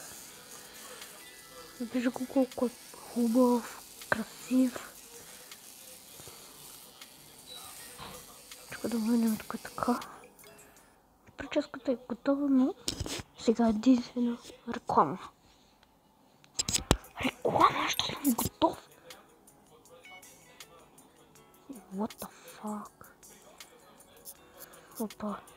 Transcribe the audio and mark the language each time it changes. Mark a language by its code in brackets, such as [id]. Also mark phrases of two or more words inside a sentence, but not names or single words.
[bg] Виж го колко е хубав, красив. Чакай да върнем тук така. Прическата е готова, но сега единствено реклама. Реклама, що съм готов? [en] What the fuck? [bg] Опа.